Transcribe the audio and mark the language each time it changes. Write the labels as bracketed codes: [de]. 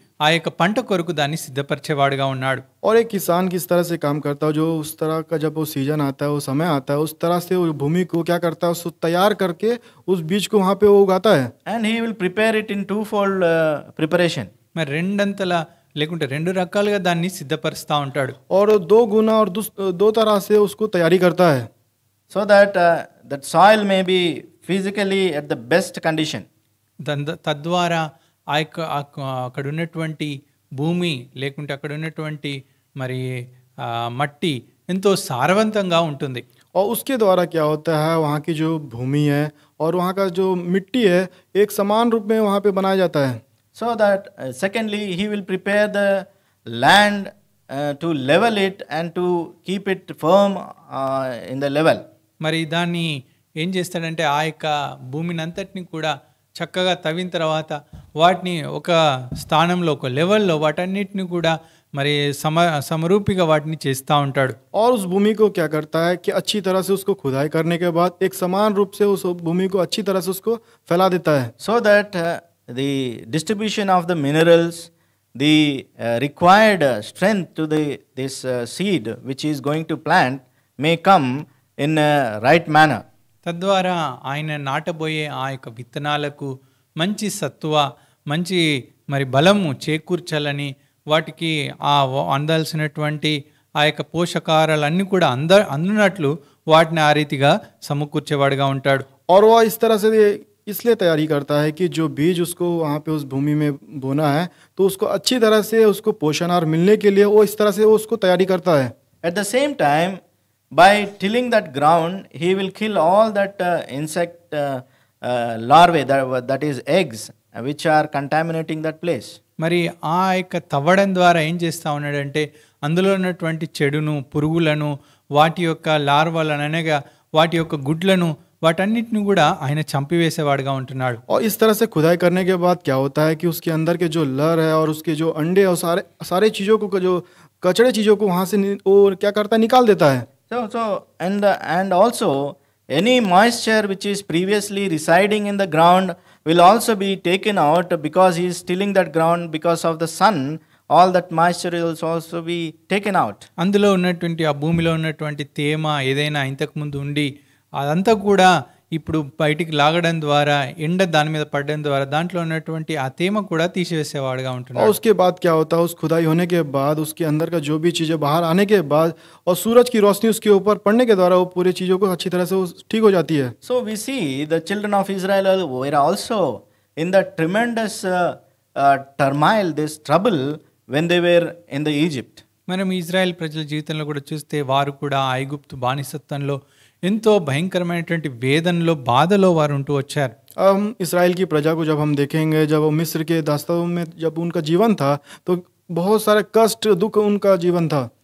[te] ఆ యొక్క పంట కొరకు దాన్ని సిద్ధపరిచేవాడుగా ఉన్నాడు. [hi] और एक किसान किस तरह से काम करता है, जो उस तरह का जब वो सीजन आता है, वो समय आता है, उस तरह से वो भूमि को क्या करता है, उसको तैयार करके उस बीज को वहाँ पे वो उगाता है. [en] And he will prepare it in twofold preparation. [te] మరి రెండంతల లేకుంటే రెండు రకాలుగా దాన్ని సిద్ధపరుస్తూ ఉంటాడు. [hi] और दो गुना और दो तरह से उसको तैयारी करता है, [en] So that that soil may be physically at the best condition. [te] తద్వారా ఆ యొక్క అక్కడ ఉన్నటువంటి భూమి లేకుంటే అక్కడ ఉన్నటువంటి మరి మట్టి ఎంతో సారవంతంగా ఉంటుంది. [hi] और उसके द्वारा क्या होता है, वहाँ की जो भूमि है और वहाँ का जो मिट्टी है एक समान रूप में वहाँ पे बनाया जाता है. [en] So that secondly, he will prepare the land to level it and to keep it firm in the level. [te] మరి దాన్ని ఏం చేస్తాడంటే ఆ యొక్క భూమిని అంతటిని కూడా చక్కగా తవ్విన తర్వాత వాటిని ఒక స్థానంలో ఒక లెవెల్లో వాటన్నిటిని కూడా మరి సమరూపిగా వాటిని చేస్తూ ఉంటాడు. [hi] और उस भूमि को क्या करता है कि अच्छी तरह से उसको खुदाई करने के बाद एक समान रूप से उस भूमि को अच्छी तरह से उसको फैला देता है. [en] So that the distribution of the minerals, the required strength to this seed which is going to plant may come in a right manner. [te] తద్వారా ఆయన నాటబోయే ఆ యొక్క విత్తనాలకు మంచి సత్తువ మంచి మరి బలము చేకూర్చాలని వాటికి అందాల్సినటువంటి ఆ యొక్క పోషకారాలన్నీ కూడా అందునట్లు వాటిని ఆ రీతిగా సమకూర్చేవాడుగా ఉంటాడు. [hi] और वह इस तरह से इसलिए तैयारी करता है कि जो बीज उसको वहाँ पे उस भूमि में बोना है तो उसको अच्छी तरह से उसको पोषण आहार मिलने के लिए वो इस तरह से वो उसको तैयारी करता है. [en] At the same time, by tilling that ground, he will kill all that insect larvae, that is eggs, which are contaminating that place. [te] మరి ఆ యొక్క తవ్వడం ద్వారా ఏం చేస్తూ ఉన్నాడంటే అందులో ఉన్నటువంటి చెడును పురుగులను వాటి యొక్క లార్వాలను అనగా వాటి యొక్క గుడ్లను వాటన్నిటిని కూడా ఆయన చంపివేసేవాడుగా ఉంటున్నాడు. [hi] और इस तरह से खुदाई करने के बाद क्या होता है कि उसके अंदर के जो लर है और उसके जो अंडे और सारे चीज़ों को जो कचड़े चीज़ों को वहाँ से वो क्या करता है, निकाल देता है. [en] So and also any moisture which is previously residing in the ground will also be taken out because he is tilling that ground because of the sun. All that moisture will also be taken out. [te] అందులో ఉన్నటువంటి ఆ భూమిలో ఉన్నటువంటి తేమ ఏదైనా ఇంతకుముందు ఉండి అదంతా కూడా ఇప్పుడు బయటికి లాగడం ద్వారా ఎండ దాని మీద పడడం ద్వారా దాంట్లో ఉన్నటువంటి ఆ తేమ కూడా తీసివేసేవాడుగా [hi] और [te] ఉంటున్నాడు. [hi] उसके बाद क्या होता है, उस खुदाई होने के बाद उसके अंदर का जो भी चीज़ें बाहर आने के बाद और सूरज की रोशनी उसके ऊपर पड़ने के द्वारा वो पूरी चीज़ों को अच्छी तरह से वो ठीक हो जाती है. [en] So we see the children of Israel were also in the tremendous turmoil, this trouble when they were in the Egypt. [te] మనం ఇజ్రాయెల్ ప్రజల జీవితంలో కూడా చూస్తే వారు కూడా ఐగుప్తు బానిసత్వంలో ఎంతో భయంకరమైనటువంటి వేదనలో బాధలో వారు ఉంటూ వచ్చారు. [hi] हम इसराइल की प्रजा को जब हम देखेंगे, जब वो मिस्र के दास्तों में जब उनका जीवन था तो बहुत सारे कष्ट दुख उनका जीवन था.